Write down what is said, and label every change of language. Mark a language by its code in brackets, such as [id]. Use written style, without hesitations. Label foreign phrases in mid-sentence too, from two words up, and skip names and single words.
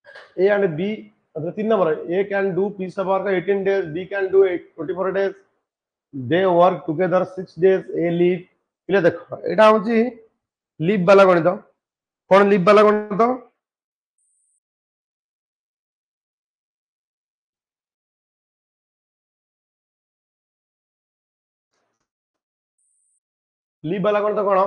[en] A and B, 3 number, A can do piece of work 18 days, B can do 24 days, they work together 6 days, A leave। [or] ପିଲେ ଦେଖ ଏଇଟା ହଉଛି ଲିଭ୍ ବାଲା ଗଣିତ। କଣ ଲିଭ୍ ବାଲା ଗଣିତ? ଲିଭ୍ ବାଲା ଗଣିତ କଣ?